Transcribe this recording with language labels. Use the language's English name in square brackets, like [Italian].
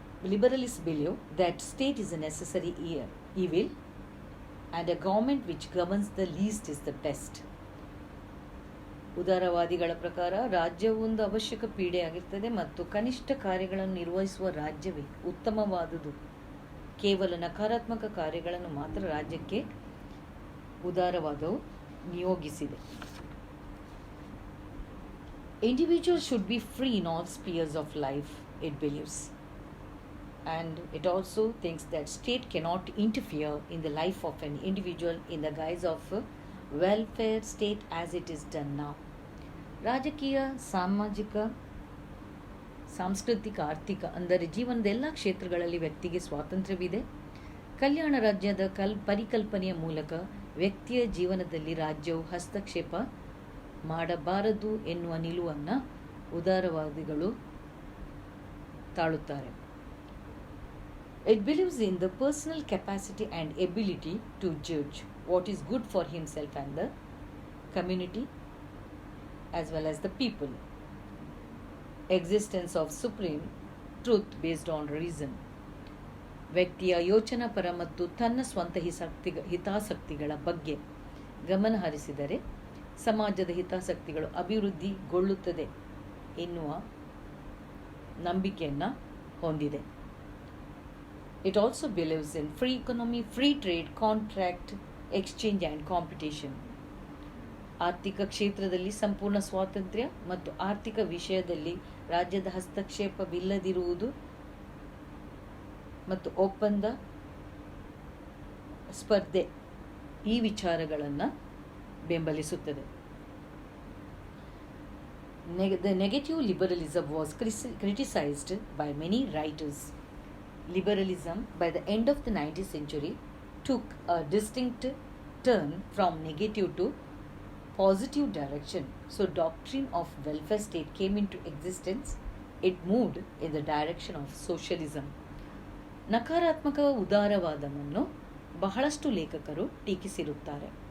[English] Liberalists believe that state is a necessary evil and a government which governs the least is the best. [Kannada] ಉದಾರವಾದಿಗಳ ಪ್ರಕಾರ ರಾಜ್ಯವು ಒಂದು ಅವಶ್ಯಕ ಪೀಡೆಯಾಗಿರ್ತದೆ ಮತ್ತು ಕನಿಷ್ಠ ಕಾರ್ಯಗಳನ್ನು ನಿರ್ವಹಿಸುವ ರಾಜ್ಯವೇ ಉತ್ತಮವಾದುದು. ಕೇವಲ ನಕಾರಾತ್ಮಕ ಕಾರ್ಯಗಳನ್ನು ಮಾತ್ರ ರಾಜ್ಯಕ್ಕೆ ಉದಾರವಾದವು ನಿಯೋಗಿಸಿದೆ. [English] Individuals should be free in all spheres of life, it believes. And it also thinks that state cannot interfere in the life of an individual in the guise of welfare state as it is done now. [Kannada] ರಾಜಕೀಯ, ಸಾಮಾಜಿಕ, ಸಾಂಸ್ಕೃತಿಕ, ಆರ್ಥಿಕ ಅಂದರೆ ಜೀವನದ ಎಲ್ಲ ಕ್ಷೇತ್ರಗಳಲ್ಲಿ ವ್ಯಕ್ತಿಗೆ ಸ್ವಾತಂತ್ರ್ಯವಿದೆ. ಕಲ್ಯಾಣ ರಾಜ್ಯದ ಪರಿಕಲ್ಪನೆಯ ಮೂಲಕ ವ್ಯಕ್ತಿಯ ಜೀವನದಲ್ಲಿ ರಾಜ್ಯವು ಹಸ್ತಕ್ಷೇಪ ಮಾಡಬಾರದು ಎನ್ನುವ ನಿಲುವನ್ನು ಉದಾರವಾದಿಗಳು ತಾಳುತ್ತಾರೆ. [English] It believes in the personal capacity and ability to judge what is good for himself and the community as well as the people. Existence of supreme truth based on reason. [Kannada] ವ್ಯಕ್ತಿಯ ಯೋಚನಾಪರ ಮತ್ತು ತನ್ನ ಸ್ವಂತ ಹಿತಾಸಕ್ತಿಗಳ ಬಗ್ಗೆ ಗಮನ ಹರಿಸಿದರೆ ಸಮಾಜದ ಹಿತಾಸಕ್ತಿಗಳು ಅಭಿವೃದ್ಧಿಗೊಳ್ಳುತ್ತದೆ ಎನ್ನುವ ನಂಬಿಕೆಯನ್ನು ಹೊಂದಿದೆ. [English] It also believes in free economy, free trade, contract, exchange and competition. [Kannada] ಆರ್ಥಿಕ ಕ್ಷೇತ್ರದಲ್ಲಿ ಸಂಪೂರ್ಣ ಸ್ವಾತಂತ್ರ್ಯ ಮತ್ತು ಆರ್ಥಿಕ ವಿಷಯದಲ್ಲಿ ರಾಜ್ಯದ ಹಸ್ತಕ್ಷೇಪವಿಲ್ಲದಿರುವುದು ಮತ್ತು ಒಪ್ಪಂದ, ಸ್ಪರ್ಧೆ ಈ ವಿಚಾರಗಳನ್ನು ಬೆಂಬಲಿಸುತ್ತದೆ. [English] The negative liberalism was criticized by many writers. Liberalism by the end of the 19th century took a distinct turn from negative to positive direction. So doctrine of welfare state came into existence. It moved in the direction of socialism. [Kannada] ನಕಾರಾತ್ಮಕ ಉದಾರವಾದವನ್ನು ಬಹಳಷ್ಟು ಲೇಖಕರು ಟೀಕಿಸಿರುತ್ತಾರೆ.